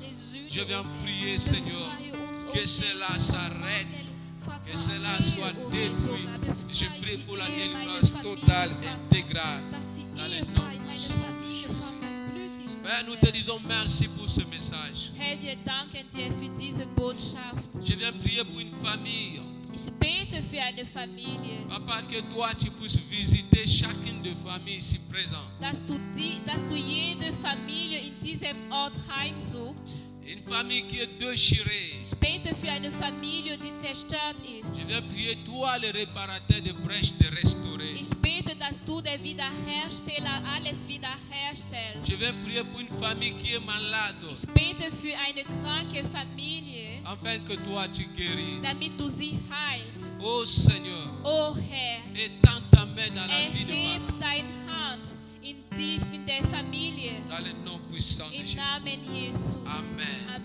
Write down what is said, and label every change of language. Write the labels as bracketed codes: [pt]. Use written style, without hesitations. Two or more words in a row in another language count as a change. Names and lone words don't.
[fr] Je viens prier, Seigneur, que cela s'arrête, que cela soit détruit. Je prie pour la délivrance totale et intégrale dans le nom puissant de Jésus. Père, nous te disons merci pour ce message. [de] Herr, wir danken dir für diese Botschaft. [fr] Je viens prier pour une famille. [de] Ich bete für eine Familie. [fr] Papa, que toi tu puisses visiter chacune des familles ici présentes. [de] Dass du jede Familie in diesem Ort heimsuchst. [fr] Une famille qui est déchirée. [de] Ich bete für eine Familie, die zerstört ist. [fr] Je viens prier, toi le réparateur de brèches, de restaurer. [de] Ich bete, dass du der Wiederhersteller alles wiederherstellst. [fr] Je viens prier pour une famille qui est malade, [de] Ich bete für eine kranke Familie, [fr] afin que toi tu guéris. [de] damit du sie heilst. [fr] Oh Seigneur, [de] Oh Herr, [fr] étends ta main dans la vie de [de] erheb [fr] Marie. [de] deine Hand in der Familie. [fr] Dans le nom puissant de [de] Im [fr] Jésus. [de] Namen Jesus. Amen.